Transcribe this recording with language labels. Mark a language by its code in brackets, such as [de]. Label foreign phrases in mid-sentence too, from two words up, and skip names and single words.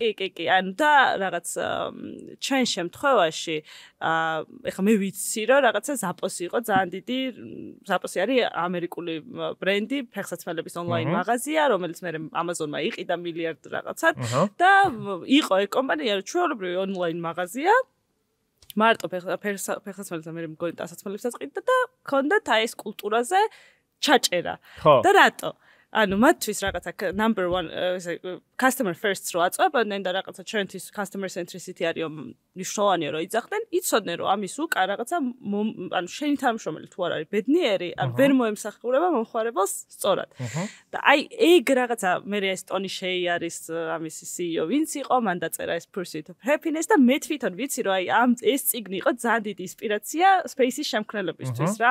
[ka] კი, ანუ და რაღაც ჩვენ შემთხვევაში ეხლა მე ვიცი რომ რაღაცა Zappos იყო ძალიან დიდი, Zappos არის ამერიკული ბრენდი, ფეხსაცმელების ონლაინ მაღაზია, რომელიც მე Amazon-მა იყიდა მილიარდ რაღაცად და იყო ეგ კომპანია, რომ ჩვეულებრივი ონლაინ მაღაზია მარტო ფეხსაცმელებს მე მგონი დასაცმელებსაც ყიდდა და ქონდათ აი ეს კულტურაზე ჩაჭერა. და რატო? ანუ მათთვის რაღაცა [en] number 1 customer first [ka] რო აწვებდნენ და რაღაცა ჩვენთვის [en] customer centricity [ka] არის მნიშვნელოვანი რომ იძახდნენ, იცოდნენ რომ ამის უკან რაღაცა ანუ შენი თანამშრომელი თუ არ არის ბედნიერი, ან ვერ მოემსახურება მომხმარებელს სწორად. და აი ეგ რაღაცა მე ეს ტონი შეი არის ამის CEO ვინც იყო, მან დაწერა ეს Pursuit of Happiness და მე თვითონ ვიცი რომ აი ამ ეს წიგნი იყო ძალიან დიდი ინსპირაცია Space-ის შემქმნელებისთვის რა.